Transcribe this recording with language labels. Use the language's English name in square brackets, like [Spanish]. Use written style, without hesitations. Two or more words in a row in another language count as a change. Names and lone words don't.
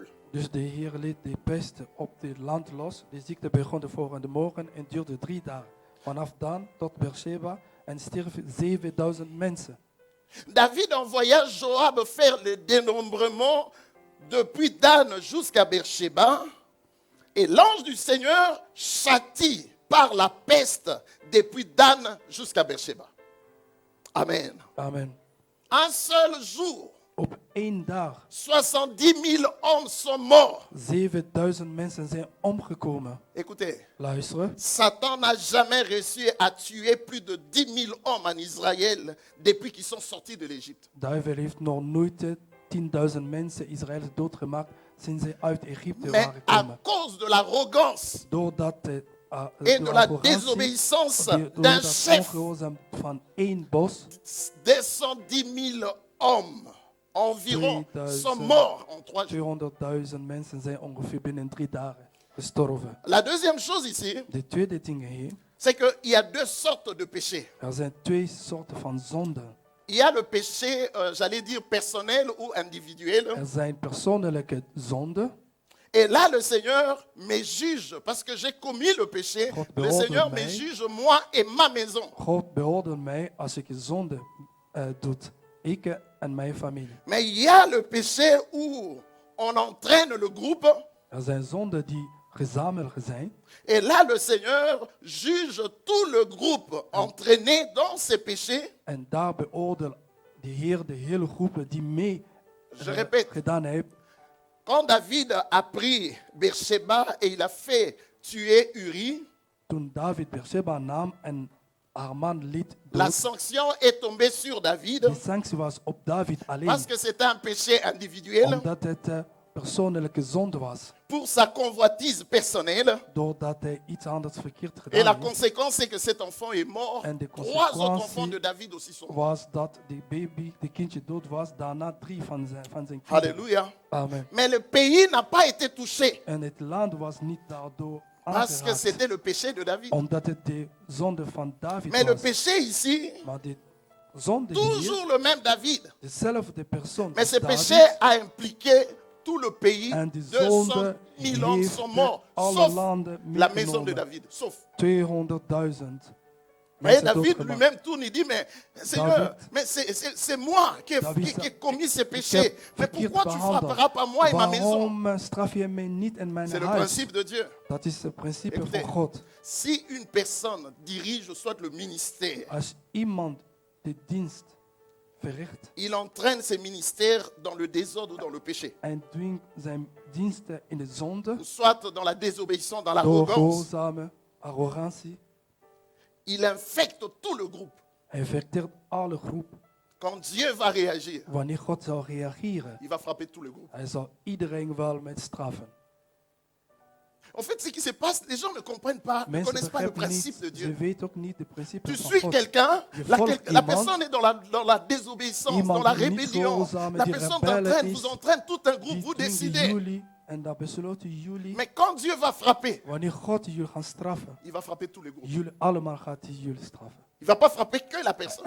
[Dutch] Dus de Heer liet de pest op het land los. De ziekte begon de volgende morgen en duurde 3 dagen. Vanaf Dan tot Beersheba en stierven 7000 mensen. [French] David envoya Joab faire le dénombrement depuis Dan jusqu'à Beersheba, et l'ange du Seigneur châtie par la peste depuis Dan jusqu'à Beersheba. Amen. Amen. Un seul jour, [Dutch] Op 1 dag [French] 70 000 hommes sont morts. [Dutch] 7000 mensen zijn omgekomen. [French] Écoutez, [Dutch] Luisteren. [French] Satan n'a jamais réussi à tuer plus de 10 000 hommes en Israël depuis qu'ils sont sortis de l'Égypte. [Dutch] Duivel heeft nog nooit 10.000 mensen Israëls doodgemaakt sinds ze uit Egypte [French] Mais [Dutch] waren [French] à [Dutch] gekomen. [French] cause de l'arrogance [Dutch] Doordat [French] et de la désobéissance [Dutch] door [French] d'un [Dutch] dat [French] chef, [Dutch] ongehoorzaam van 1 bos, [French] 210 000 hommes environ [Dutch] 2000. [French] sont morts en 3 jours. [Dutch] 200.000 mensen zijn ongeveer binnen 3 dagen gestorven. [French] La deuxième chose ici, [Dutch] De tweede ding hier, [French] c'est qu'il y a 2 sortes de péchés. [Dutch] er zijn 2 soorten van zonden. [French] Il y a le péché, j'allais dire personnel ou individuel. [Dutch] Er zijn persoonlijke zonden. [French] Et là, le Seigneur me juge parce que j'ai commis le péché. [Dutch] God [French] Le [Dutch] beoordeelt [French] Seigneur me [Dutch] mij. [French] juge, moi et ma maison. [Dutch] God beoordeelt mij als ik zonde doe. Ik en mijn familie. [French] Mais il y a le péché où on entraîne le groupe. [Dutch] Er zijn zonden die gezamenlijk zijn. [French] Et là, le Seigneur juge tout le groupe entraîné dans ses péchés. [Dutch] En daar beoordeelt de Heer de hele groep die mee [French] Je répète, [Dutch] gedaan heeft. [French] quand David a pris Beersheba et il a fait tuer Uri, [Dutch] Toen David Beersheba nam en haar man liet [French] la [Dutch] dood. [French] sanction est tombée sur David [Dutch] Die sanctie was op David alleen. [French] parce que c'était un péché individuel [Dutch] Omdat het persoonlijke zonde was. [French] pour sa convoitise personnelle. [Dutch] Doordat hij iets anders verkeerd [French] Et la [Dutch] gedaan heeft. [French] conséquence, c'est que cet enfant est mort. [Dutch] En de [French] 3 autres [Dutch] consequentie [French] enfants de David aussi sont morts. [Dutch] Was dat die baby, die kindje dood was. Daarna 3 van zijn kinderen. [French] Alléluia. Amen. Mais le pays n'a pas été touché [Dutch] En het land was niet daardoor [French] parce que [Dutch] aangeraakt. [French] c'était le péché de David. [Dutch] Omdat het de zonde van David [French] Mais le [Dutch] was. [French] péché ici, [Dutch] Maar de zonde hier, [French] toujours le même David. [Dutch] dezelfde persoon. [French] Mais ce [Dutch] David, [French] péché a impliqué tout le pays. [Dutch] en die [French] 200 [Dutch] zonde [French] 000 hommes [Dutch] heeft [French] sont morts, [Dutch] alle [French] sauf [Dutch] landen [French] la maison de [Dutch] meegenomen. [French] David. Sauf. [Dutch] 200.000 [French] Mais [Dutch] mensen [French] David [Dutch] doodgemaakt. [French] lui-même tourne, il dit, mais Seigneur, [Dutch] David. [French] mais c'est moi qui ai, [Dutch] David [French] qui ai [Dutch] zei, [French] commis ces [Dutch] Ik [French] péchés. [Dutch] heb [French] Mais [Dutch] verkeerd [French] pourquoi tu [Dutch] behandeld. [French] frapperas pas moi et ma maison? [Dutch] Waarom straf je mij niet en mijn [French] C'est le [Dutch] huis? [French] principe de Dieu. [Dutch] Dat is het principe [French] Écoutez, [Dutch] van God. [French] si une personne dirige soit le ministère, [Dutch] Als iemand de dienst verricht [French] il entraîne ses ministères dans le désordre ou dans le péché, [Dutch] en dwingt zijn diensten in de zonde, [French] ou soit dans la désobéissance, dans l'arrogance, [Dutch] doorgehoorzame arrogantie, [French] il infecte tout le groupe. [Dutch] hij verteert alle groep. [French] Quand Dieu va réagir, [Dutch] Wanneer God zou reageren, [French] il va frapper tout le groupe. [Dutch] hij zal iedereen wel met straffen. [French] En fait, ce qui se passe, les gens ne comprennent pas, ne [Dutch] Mensen [French] connaissent pas le [Dutch] begrijpen [French] principe de [Dutch] niet, ze [French] Dieu. [Dutch] weten ook niet de principes [French] Tu [Dutch] van [French] suis [Dutch] God. [French] quelqu'un, [Dutch] Je [French] la, [Dutch] volgt [French] la [Dutch] iemand, [French] personne est dans la désobéissance, [Dutch] iemand [French] dans la [Dutch] die niet [French] rébellion. [Dutch] gehoorzaam is, [French] La [Dutch] die [French] personne [Dutch] rebelle [French] vous [Dutch] is, [French] entraîne tout un groupe, [Dutch] Die [French] vous [Dutch] dwingen [French] décidez. [Dutch] jullie en dat besloten jullie. [French] Mais quand Dieu va frapper, [Dutch] Wanneer God jullie gaat straffen, [French] il va frapper tous les groupes. [Dutch] jullie allemaal gaat hij jullie straffen. [French] Il ne va pas frapper que la personne.